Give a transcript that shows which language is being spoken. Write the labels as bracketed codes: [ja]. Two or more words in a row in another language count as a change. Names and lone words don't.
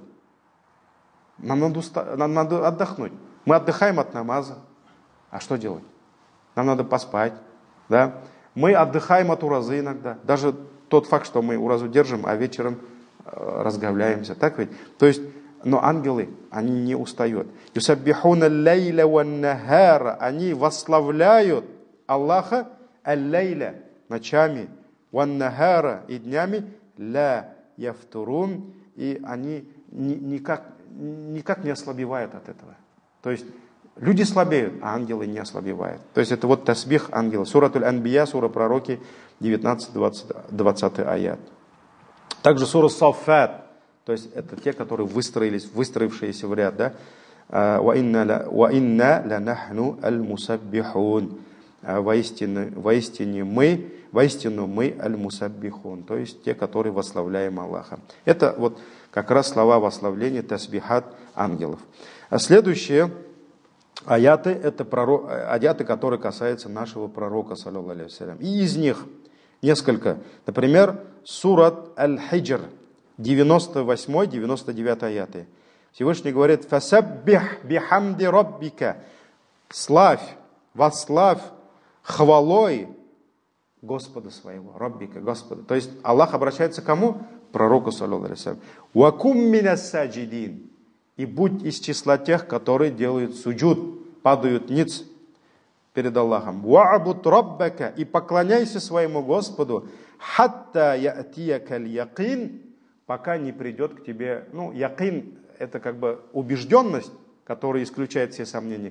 [ru] Нам надо отдохнуть. Мы отдыхаем от намаза. А что делать? Нам надо поспать. Да? Мы отдыхаем от уразы иногда. Даже тот факт, что мы уразу держим, а вечером разговляемся. Так ведь? То есть, но ангелы, они не устают. [ar] «يسبحون الليل والنهار», [ru] они восславляют Аллаха аль-лейля, ночами, [ar] والنهار, [ru] и днями, [ar] لا يفترون, [ru] и они никак не ослабевают от этого. То есть люди слабеют, а ангелы не ослабевают. То есть это вот тасбих ангела. Суратуль Анбия, сура пророки, 19-20 аят. Также сура Саффат, то есть это те, которые выстроившиеся в ряд, да? [ar] «وإنا لنحن المسبحون». [ru] Воистину мы аль-мусаббихун, то есть те, которые восславляем Аллаха. Это вот как раз слова восславления, тасбихат ангелов. А следующие аяты, это аяты, которые касаются нашего пророка, [ar] صلى الله عليه وسلم. [ru] И из них несколько. Например, сурат Аль-Хиджр, 98-99 аяты. Всевышний говорит: [ar] «فسبح بحمد ربك», [ru] восславь хвалой Господа своего, Раббика, Господа. То есть Аллах обращается к кому? Пророку, [ar] صلى الله عليه وسلم. «وكن من الساجدين», [ru] и будь из числа тех, которые делают суджуд, падают ниц перед Аллахом. [ar] «واعبد ربك», [ru] и поклоняйся своему Господу, [ar] «حتى يأتيك اليقين», [ru] пока не придет к тебе, якин — это как бы убежденность, которая исключает все сомнения.